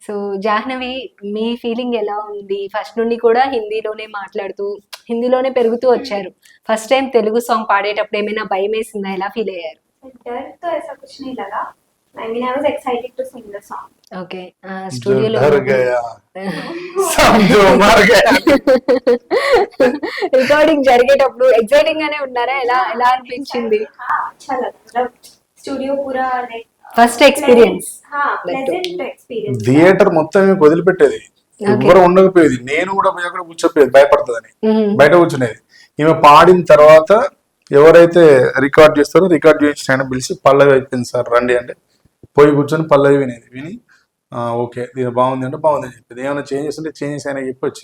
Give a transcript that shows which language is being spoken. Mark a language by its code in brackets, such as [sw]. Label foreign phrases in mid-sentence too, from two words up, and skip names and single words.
[te] సో జాహ్నవి, మీ ఫీలింగ్ ఎలా ఉంది? ఫస్ట్ నుండి కూడా హిందీలోనే మాట్లాడుతూ హిందీలోనే పెరుగుతూ వచ్చారు. ఫస్ట్ టైం తెలుగు సాంగ్ పాడేటప్పుడు ఏమైనా భయం వేసిందా? ఎలా ఫీల్ అయ్యారు? [hi] डर तो ऐसा कुछ नहीं लगा. [en] I mean, I was excited to sing the song. [te] ఓకే, [hi] जो [te] స్టూడియోలో [hi] डर गया समझो मर गया. [te] రికార్డింగ్ జరిగేటప్పుడు ఎక్సైటింగ్ గానే ఉన్నారా? ఎలా ఎలా అనిపించింది? [hi] हाँ, अच्छा लगा. मतलब स्टूडियो पूरा like [en] first experience. [hi] हाँ, [en] pleasant experience. [te] థియేటర్ మొత్తం వదిలిపెట్టేది, ఎవ్వరు ఉండకపోయేది. నేను కూడా పోయి అక్కడ కూర్చోపోయేది భయపడుతుందని, బయట కూర్చునేది. ఈమె పాడిన తర్వాత ఎవరైతే రికార్డ్ చేస్తారో రికార్డ్ చేసి ఆయన పిలిచి పల్లవి అయిపోయింది సార్ రండి అంటే పోయి కూర్చొని పల్లవి వినేది. విని ఓకే ఇది బాగుంది అంటే బాగుంది అని చెప్పేది. ఏమైనా చేంజెస్ ఉంటే చేంజెస్ అయినా చెప్పి వచ్చేది.